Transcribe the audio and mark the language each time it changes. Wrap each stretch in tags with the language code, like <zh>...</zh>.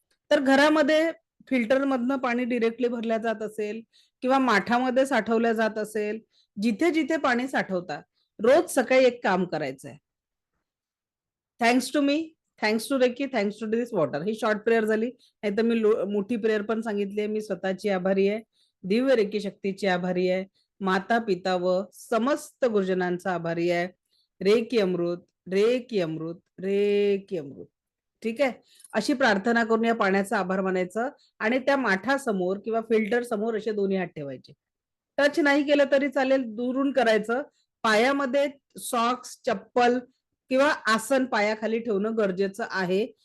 <mr>तर घरामध्ये फिल्टर मधनं पाणी डिरेक्टली भरल्या जात असेल किंवा माठामध्ये साठवल्या जात असेल, जिथे जिथे पाणी साठवता, रोज सकाळी एक काम करायचंय.</mr> <en>Thanks to me, thanks to reiki, thanks to this water.</en> <mr>He short prayer झाली, नाही तर मी मोठी प्रेयर पण सांगितली आहे. मी स्वतःची आभारी आहे, दिव्य रेकी शक्तीची आभारी आहे, माता पिता व समस्त गुरुजनांचा आभारी आहे. रे की अमृत, रे की अमृत, रे की अमृत. ठीक आहे, अशी प्रार्थना करून या पाण्याचा आभार मानायचं आणि त्या माठासमोर किंवा फिल्टर समोर असे दोन्ही हात ठेवायचे. टच नाही केलं तरी चालेल, दुरून करायचं. पायामध्ये सॉक्स, चप्पल किंवा आसन पायाखाली ठेवणं गरजेचं आहे.</mr>